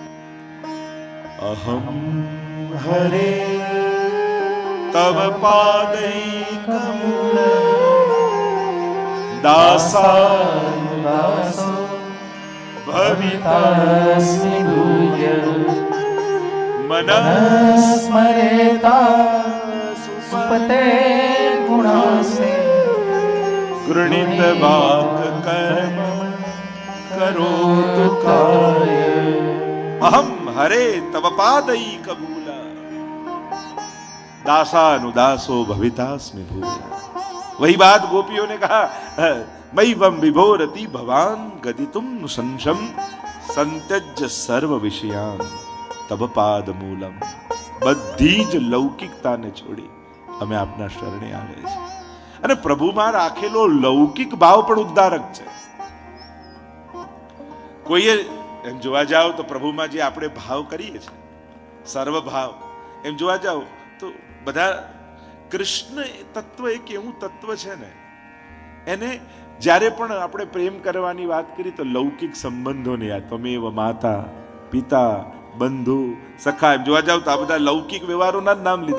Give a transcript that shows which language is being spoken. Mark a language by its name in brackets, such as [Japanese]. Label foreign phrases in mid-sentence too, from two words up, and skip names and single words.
[Sanskrit] અહમ હરે તવ પાદૈકમૂલ દાસાનુદાસો ભવિતાસ્મિ ભૂય મનસ્મરેતા સુપતે ગુણાસે ગૃણીત વાક કર્મ કરોતુ કાય. અહમ હરે તવ પાદૈકમૂલ दासानुदासो भवितास्मि भूया. [Hindi] वही बात गोपियों ने कहा, [Sanskrit] मयि वम विभोरति भवान गदितुम संशम संत्यज्य सर्व विषयान तब पाद मूलम. [Gujarati] બધી જ લૌકિકતાને છોડી અમે આપના શરણે આવે છે. અને પ્રભુમાં રાખેલો લૌકિક ભાવ પણ ઉદ્ધારક છે. કોઈએ એમ જોવા જાવ તો પ્રભુમાં જે આપણે ભાવ કરીએ છીએ, સર્વ ભાવ, એમ જોવા જાવ તો બધા કૃષ્ણ તત્વ એક એવું તત્વ છે ને, એને જ્યારે પણ આપણે પ્રેમ કરવાની વાત કરી તો લૌકિક સંબંધોને યાદ, [Sanskrit] ત્વમેવ માતા પિતા બંધુ સખા, [Gujarati] એમ જોવા જાવ તો આ બધા લૌકિક વ્યવહારોના જ નામ લીધા.